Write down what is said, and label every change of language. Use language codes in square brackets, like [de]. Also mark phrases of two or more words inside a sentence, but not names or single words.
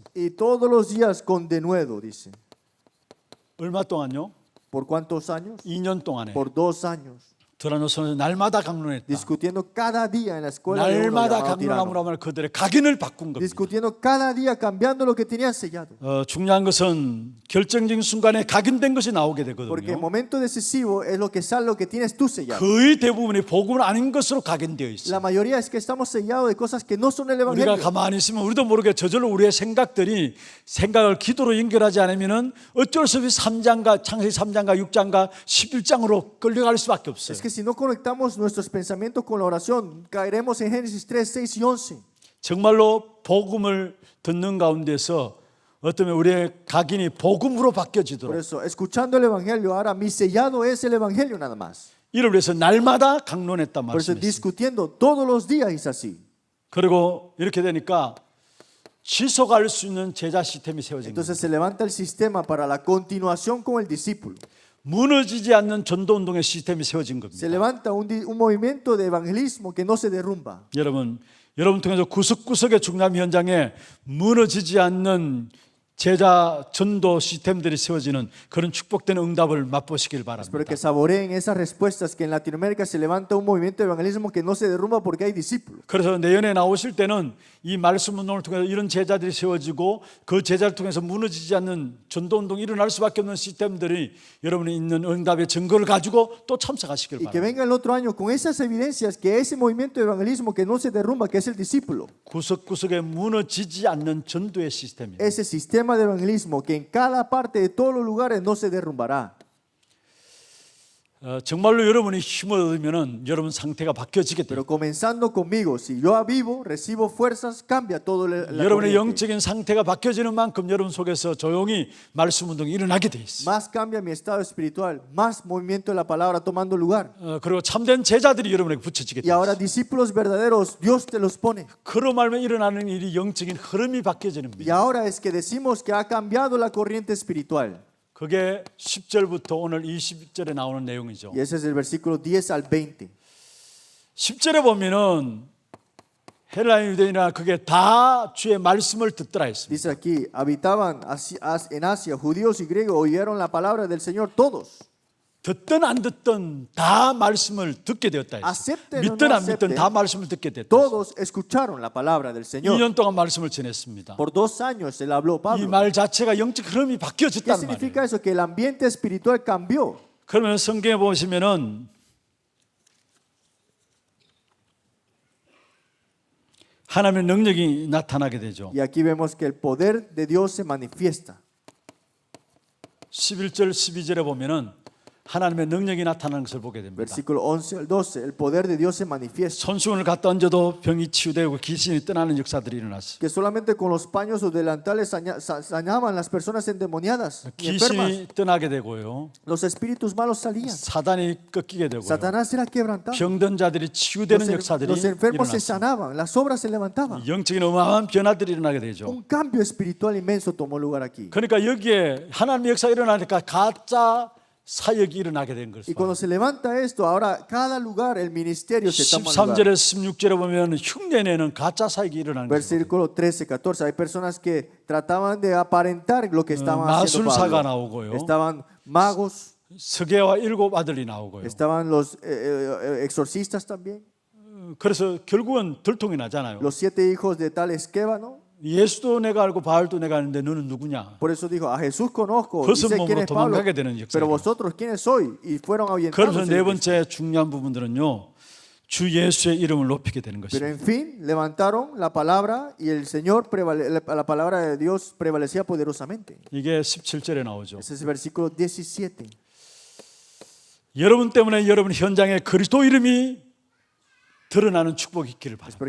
[es] Y todos los días con denuedo, dice. [ko] 얼마 동안요? [es] ¿Por cuántos años? [ko] 2년 동안에 [es] Por 2 años. [ko] 드라노서는 날마다 강론했다. [es] Discutiendo cada día en la escuela de uno [ko] 날마다 [es] llamado Tirano. [ko] 강론함으로 하면 그들의 각인을 바꾼 겁니다. [es] Discutiendo cada día, cambiando lo que tenían sellado. [ko] 중요한 것은 결정적인 순간에 각인된 것이 나오게 [es] Porque el [ko] 되거든요. [es] momento decisivo es lo que sale, lo que tienes tú sellado. [ko] 거의 대부분이 복음은 아닌 것으로 각인되어 있어요. [es] La mayoría es que estamos sellados de cosas que no son el [ko] 우리가 [es] evangelio. [ko] 가만히 있으면 우리도 모르게 저절로 우리의 생각을 기도로 연결하지 않으면은 어쩔 수 없이 3장과 창세기 3장과 6장과 11장으로 끌려갈 수밖에 없어요. [es] Es que si no conectamos nuestros pensamientos con la oración, caeremos en Génesis 3, 6 y 11. [ko] 정말로 복음을 듣는 가운데서 어쩌면 우리의 각인이 복음으로 [es] Por [ko] 바뀌어지도록 [es] eso, escuchando el evangelio, ahora mi sellado es el evangelio nada más. [ko] 이를 위해서 날마다 강론했단 [es] Por eso, [ko] 말씀이었어요. [es] discutiendo todos los días es así. [ko] 그리고 이렇게 되니까 지속할 수 있는 제자 시스템이 세워진 거예요. [es] Entonces se levanta el sistema para la continuación con el discípulo. [ko] 무너지지 않는 전도 운동의 시스템이 세워진 겁니다. [es] Se levanta un movimiento de evangelismo que no se derrumba. [ko] 여러분 통해서 구석구석의 중남 현장에 무너지지 않는 제자 전도 시스템들이 세워지는 그런 축복된 응답을 맛보시길 [es] Espero [ko] 바랍니다. [es] que saboreen esas respuestas que en Latinoamérica se levanta un movimiento de evangelismo que no se derrumba porque hay discípulos. [ko] 그래서 내년에 나오실 때는 이 말씀 운동을 통해서 이런 제자들이 세워지고 그 제자를 통해서 무너지지 않는 전도 운동이 일어날 수밖에 없는 시스템들이 여러분이 있는 응답의 증거를 가지고 또 참석하시길 [es] Y que [ko] 바랍니다. [es] venga el otro año con esas evidencias que ese movimiento de evangelismo que no se derrumba, que es el discípulo. [ko] 구석구석에 무너지지 않는 전도의 시스템입니다. [es] Ese sistema de evangelismo que en cada parte de todos los lugares no se derrumbará. [ko] 정말로 여러분이 힘을 얻으면은 여러분 상태가 바뀌어지게 돼요. [es] Pero comenzando conmigo, si yo avivo, recibo fuerzas, cambia todo la [ko] 여러분의 [es] corriente. [ko] 영적인 상태가 바뀌어지는 만큼 여러분 속에서 조용히 말씀 운동이 일어나게 돼 있어요. [es] Más cambia mi estado espiritual, más movimiento de la palabra tomando lugar. [ko] 그리고 참된 제자들이 여러분에게 붙여지게 [es] Y [ko] 돼 [es] ahora [ko] 있어요. [es] discípulos verdaderos, Dios te los pone. [ko] 그로 말면 일어나는 일이 영적인 흐름이 바뀌어지는 [es] Y [ko] 거예요. [es] ahora es que decimos que ha cambiado la corriente espiritual. [ko] 그게 10절부터 오늘 20절에 나오는 내용이죠. [es] Y ese es el versículo 10 al 20. [ko] 10절에 보면은 헬라인 유대인이나 그게 다 주의 말씀을 듣더라 했습니다. [es] Dice aquí, habitaban en Asia, judíos y griegos, oyeron la palabra del Señor todos. [ko] 듣든 안 듣든 다 말씀을 듣게 되었다 했어요. [es] Acepten o [ko] 믿든 [es] no [ko] 안 믿든 [es] acepten, [ko] 다 말씀을 듣게 됐다. [es] Todos escucharon la palabra del Señor. [ko] 2년 동안 말씀을 전했습니다. [es] Por 2 años él habló [ko] 이 [es] Pablo. [ko] 말 자체가 영적 흐름이 [es] ¿Qué [ko] 바뀌어졌다는 말이에요. [es] significa eso? Que el ambiente espiritual cambió. [ko] 그러면 성경에 보시면은 하나님의 능력이 나타나게 되죠. [es] Y aquí vemos que el poder de Dios se manifiesta. [ko] 11절 12절에 보면은 하나님의 능력이 나타나는 것을 보게 됩니다. [es] Versículo 11 al 12, el poder de Dios se manifiesta. [ko] 손수건을 갖다 얹어도 병이 치유되고 귀신이 떠나는 역사들이 일어났어요. [es] Que solamente con los paños o delantales sañaban las personas endemoniadas y enfermas. [ko] 귀신이 떠나게 되고요. [es] Los espíritus malos salían. [ko] 사단이 꺾이게 되고요. [es] Satanás era quebrantado. [ko] 병든 자들이 치유되는 역사들이 [es] Los enfermos se [ko] 일어났어요. [es] sanaban, las obras se levantaban. [ko] 영적인 어마어마한 변화들이 일어나게 되죠. [es] Un cambio espiritual inmenso tomó lugar aquí. [ko] 그러니까 여기에 하나님의 역사가 일어나니까 가짜 사역이 일어나게 된 [es] Y [ko] 것을 [es] cuando se levanta esto, ahora cada lugar, el ministerio se toma lugar. [ko] 13절에서 16절에 보면 흉내내는 가짜 사역이 일어나는 거예요. [es] Versículo 13, 14. Hay personas que trataban de aparentar lo que estaban haciendo [ko] 마술사가 [es] Pablo. [ko] 나오고요. [es] Estaban magos, [ko] 서계와 7 아들이 나오고요. [es] estaban los exorcistas también, [ko] 그래서 결국은 들통이 나잖아요. [es] los 7 hijos de tal Esquébano. [ko] 예수도 내가 알고 바울도 내가 아는데 너는 누구냐? [es] Por eso dijo, a Jesús conozco, y [ko] 그것은 [es] sé quién [ko] 몸으로 [es] es Pablo, [ko] 도망가게 되는 [es] pero [ko] 역사예요. [es] vosotros quiénes sois, y fueron [ko] 그래서 [es] ahuyentados. [ko] 네 번째 중요한 부분들은요, 주 예수의 이름을 높이게 되는 [es] Pero [ko] 것입니다. [es] en fin, levantaron la palabra y el Señor, la palabra de Dios prevalecía poderosamente. [ko] 이게 17절에 나오죠. [es] Ese es el versículo 17. [ko] 여러분 때문에 여러분 현장에 그리스도 이름이 드러나는 축복이 있기를 [es] Es [ko] 바랍니다.